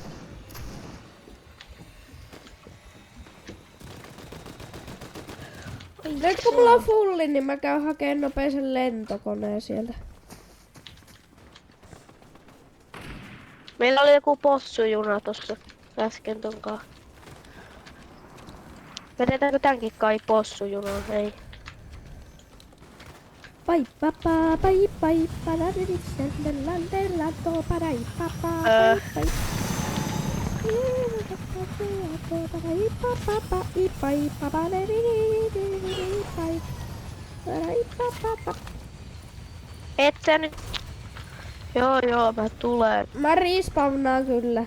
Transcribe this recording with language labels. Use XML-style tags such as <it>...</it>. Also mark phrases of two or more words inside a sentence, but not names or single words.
<fi>Nyt kun mulla on fulli, niin mä käyn hakeen nopeisen lentokoneen sieltä. Meillä oli joku possujuna tossa äsken tonkaan. Vedetäänkö tänkin kai possujunaan? Ei. Pai papa pai pai paradis la to parai papa pai Et sä nyt... Joo, mä tulen. Mä respawnaan kyllä.</fi>